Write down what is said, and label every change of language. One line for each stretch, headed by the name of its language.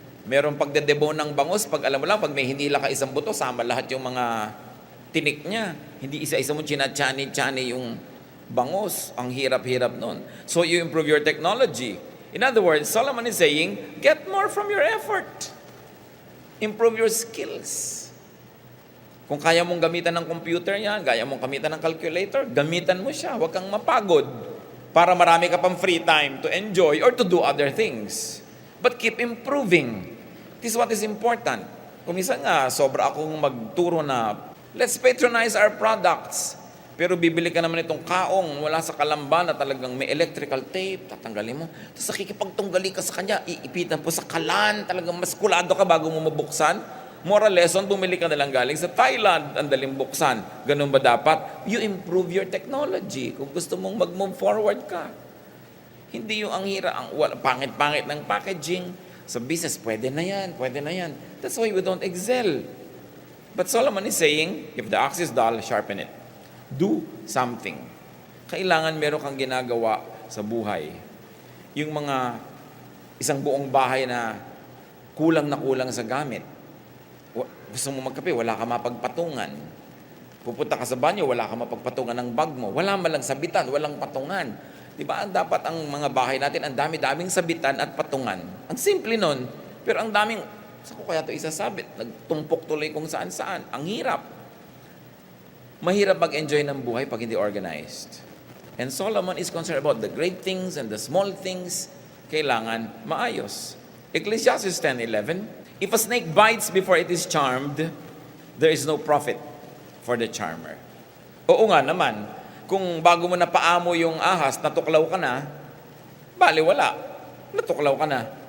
Filipino: Merong pagdedebo ng bangus, pag alam mo lang, pag may hinila ka isang buto, sama lahat yung mga tinik niya. Hindi isa-isa mo china-chani yung bangus. Ang hirap-hirap nun.
English: So you improve your technology. In other words, Solomon is saying, get more from your effort. Improve your skills.
Filipino: Kung kaya mong gamitan ng computer yan, kaya mong gamitan ng calculator, gamitan mo siya. Huwag kang mapagod para marami ka pang
English: free time to enjoy or to do other things. But keep improving. This is what is important.
Filipino: Kung minsan nga, sobra akong magturo na,
English: let's patronize our products.
Filipino: Pero bibili ka naman itong kaong wala sa Kalamba na talagang may electrical tape, tatanggalin mo. Tapos nakikipagtunggali ka sa kanya, iipitan po sa kalan, talagang mas kulado ka bago mo mabuksan. Moral lesson, bumili ka na lang galing sa Thailand, ang daling buksan. Ganun ba dapat?
English: You improve your technology
Filipino: kung gusto mong mag-move forward ka. Hindi yung ang hira, ang pangit-pangit ng packaging. Sa business, pwede na yan, pwede na yan.
English: That's why we don't excel. But Solomon is saying, if the axe is dull, sharpen it. Do something.
Filipino: Kailangan meron kang ginagawa sa buhay. Yung mga isang buong bahay na kulang sa gamit. Gusto mo magkape, wala ka mapagpatungan. Pupunta ka sa banyo, wala ka mapagpatungan ng bag mo. Wala malang sabitan, walang patungan. Diba? Dapat ang mga bahay natin, ang dami-daming sabitan at patungan. Ang simple nun, pero ang daming, saan ko kaya ito isasabit? Nagtumpok tuloy kung saan-saan. Ang hirap. Mahirap mag-enjoy ng buhay pag hindi organized.
English: And Solomon is concerned about the great things and the small things.
Filipino: Kailangan maayos.
English: Ecclesiastes 10:11, if a snake bites before it is charmed, there is no profit for the charmer.
Filipino: Oo nga naman, kung bago mo na paamo yung ahas, natuklaw ka na, baliwala, natuklaw ka na.